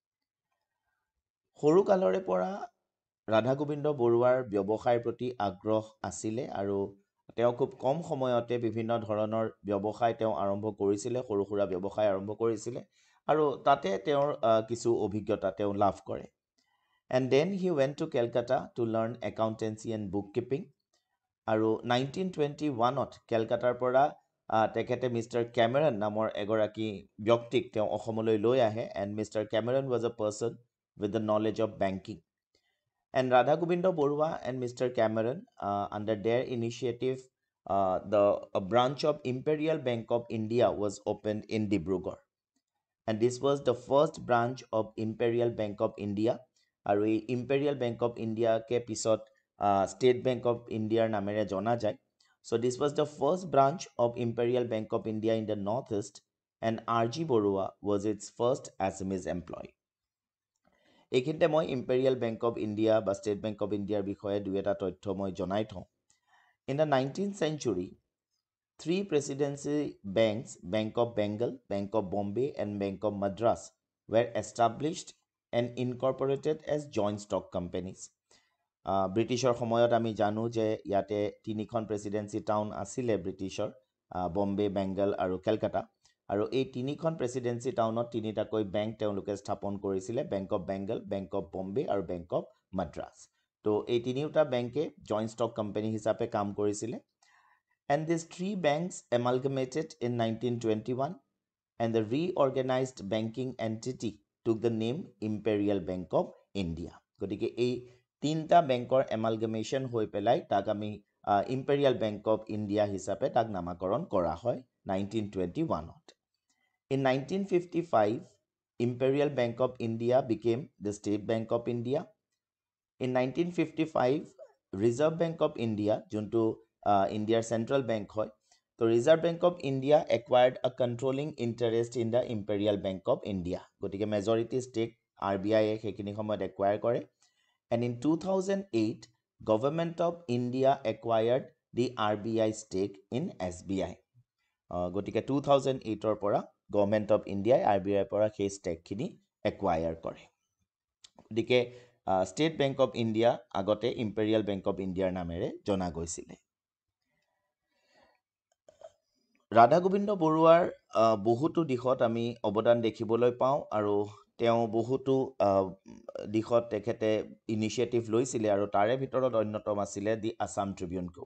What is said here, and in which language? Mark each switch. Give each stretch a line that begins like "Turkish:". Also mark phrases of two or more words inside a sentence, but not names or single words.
Assamese: সৰু কালৰে পৰা ৰাধা গোবিন্দ বৰুৱাৰ ব্যৱসায়ৰ প্ৰতি আগ্ৰহ আছিলে আৰু তেওঁ খুব কম সময়তে বিভিন্ন ধৰণৰ ব্যৱসায় তেওঁ আৰম্ভ কৰিছিলে, সৰু সুৰা ব্যৱসায় আৰম্ভ কৰিছিলে আৰু তাতে তেওঁৰ কিছু অভিজ্ঞতা তেওঁ লাভ কৰে।
English: And then he went to Calcutta to learn accountancy and bookkeeping.
Assamese: আৰু 1921ত কেলকাতাৰ পৰা তেখেতে মিষ্টাৰ কেমেৰন নামৰ এগৰাকী ব্যক্তিক তেওঁ অসমলৈ লৈ আহে
English: and Mr. Cameron was a person with the knowledge of banking. And Radha Gobindo Borua and Mr. Cameron, under their initiative, a branch of Imperial Bank of India was opened in Dibrugarh. And this was the first branch of Imperial Bank of India.
Assamese: আৰু এই Imperial Bank of India কে পিছত State Bank of India নামেৰে জনা যায়.
English: So this was the first branch of Imperial Bank of India in the Northeast and R.G. Borua was its first Assamese employee.
Assamese: এইখিনিতে মই ইম্পেৰিয়েল বেংক অফ ইণ্ডিয়া বা ষ্টেট বেংক অফ ইণ্ডিয়াৰ বিষয়ে দুই এটা তথ্য মই জনাই থওঁ।
English: in the 19th century, 3 presidency banks, Bank of Bengal, Bank of Bombay and Bank of Madras were established and incorporated as joint stock companies.
Assamese: ব্ৰিটিছৰ সময়ত আমি জানো যে ইয়াতে তিনিখন
English: presidency town
Assamese: আছিলে ব্ৰিটিছৰ, বম্বে, বেংগল আৰু কেলকাতা। আৰু এই তিনিখন
English: presidency town
Assamese: তিনিটাকৈ বেংক তেওঁলোকে স্থাপন কৰিছিলে, বেংক অফ বেংগল, বেংক অফ বম্বে আৰু বেংক অফ মাদ্ৰাছ। তো এই তিনিওটা বেংকে
English: joint stock company
Assamese: হিচাপে কাম কৰিছিলে।
English: And these 3 banks amalgamated in 1921 and the reorganized banking entity took the name Imperial Bank of India.
Assamese: গতিকে এই তিনিটা বেংকৰ এমালগামেশ্যন হৈ পেলাই তাক আমি ইম্পেৰিয়েল বেংক অফ ইণ্ডিয়া হিচাপে তাক নামাকৰণ কৰা হয় 1921ত।
English: In 1955, Imperial Bank of India became the State Bank of India. In 1955, Reserve Bank of India, যোনটো India's central bank
Assamese: হয়, তো
English: Reserve Bank of India acquired a controlling interest in the Imperial Bank of India.
Assamese: গতিকে
English: majority stake
Assamese: RBI সেইখিনি সময়ত acquire কৰে.
English: And in 2008, Government of India acquired the RBI stake in SBI.
Assamese: গতিকে 2008ৰ পৰা গভৰ্ণমেণ্ট অফ ইণ্ডিয়াই RBIৰ পৰা সেই ষ্টেকখিনি একুৱায়াৰ কৰে। গতিকে ষ্টেট বেংক অফ ইণ্ডিয়া আগতে ইম্পেৰিয়েল বেংক অফ ইণ্ডিয়াৰ নামেৰে জনা গৈছিলে। ৰাধা গোবিন্দ বৰুৱাৰ বহুতো দিশত আমি অৱদান দেখিবলৈ পাওঁ আৰু তেওঁ বহুতো দিশত তেখেতে ইনিচিয়েটিভ লৈছিলে আৰু তাৰে ভিতৰত অন্যতম আছিলে দি আছাম ট্ৰিবিউন কো।